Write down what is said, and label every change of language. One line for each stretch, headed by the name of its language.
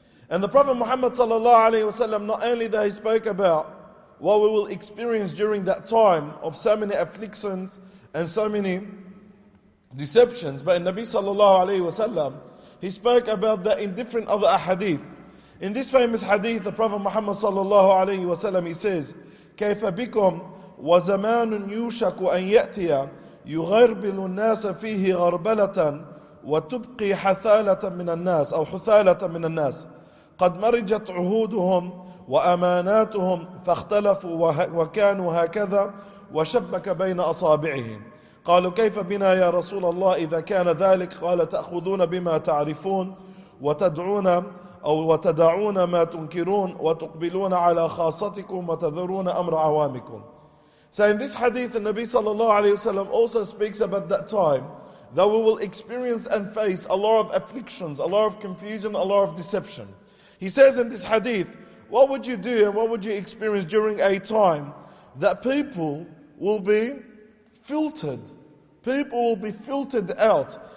English: And the Prophet Muhammad sallallahu alayhi wa sallam, not only that he spoke about what we will experience during that time of so many afflictions and so many deceptions, but in Nabi sallallahu alayhi wa sallam, he spoke about that in different other ahadith. In this famous hadith, the Prophet Muhammad sallallahu alayhi wa sallam, he says,
Arabic: كَيْفَ بِكُمْ وَزَمَانٌ يُوشَكُ أَنْ يَأْتِيَ يُغَرْبِلُ النَّاسَ فِيهِ غَرْبَلَةً وَتُبْقِي حَثَالَةً مِنَ النَّاسِ أو حُثَالَةً مِنَ النَّاسِ قَدْ مَرِجَتْ عُهُودُهُمْ وَأَمَانَاتُهُمْ فَاخْتَلَفُوا وَكَانُوا هَكَذَا وَشَبَّكَ بَيْنَ أَصَابِعِهِمْ. قالوا كيف بنا يا رسول الله إذا كان ذلك؟ قال تأخذون بما تعرفون وتدعون أو وتدعون ما تنكرون وتقبلون على خاصتكم وتذرون أمر عوامكم.
English: So in this hadith, the Nabi sallallahu alayhi wasallam also speaks about that time that we will experience and face a lot of afflictions, a lot of confusion, a lot of deception. He says in this hadith, what would you do and what would you experience during a time that people will be filtered, people will be filtered out?